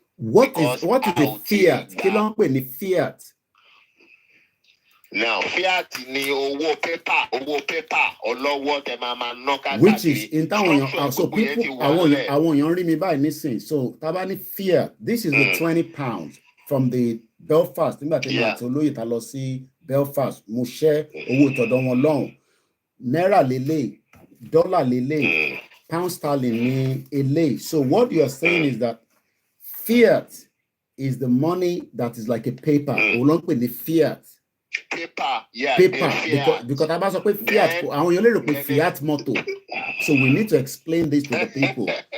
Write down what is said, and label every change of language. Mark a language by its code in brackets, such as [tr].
[en] What is the fiat? [yo] Kí ló ń pè ní fiat? Now, fiat ni owó paper, ọlọ́wọ́ tẹ máa ná káàkiri. Which is in táwọn so people àwọn èèyàn rí mi báyìí nísìn. [en] So [yo] tá bá ní [en] fiat, this is the £20 from the Belfast. [yo] Nígbà tí mo àti olóyè ta lọ sí Belfast, mo ṣẹ́ owó ìtọ̀dọ̀ wọn lọ́hùn. Náírà lélẹ̀, dọ́là lélẹ̀, pound sterling ní eléyìí. [en] So what you are saying is that fiat is the money that is like a paper. [yo] Òun ló ń pè ní fiat. [en] Paper, yeah. [yo] Paper, because tá bá sọ pé fiat, àwọn èèyàn lè rò pé fiat mọ́tò. [en] So we need to explain this to the people.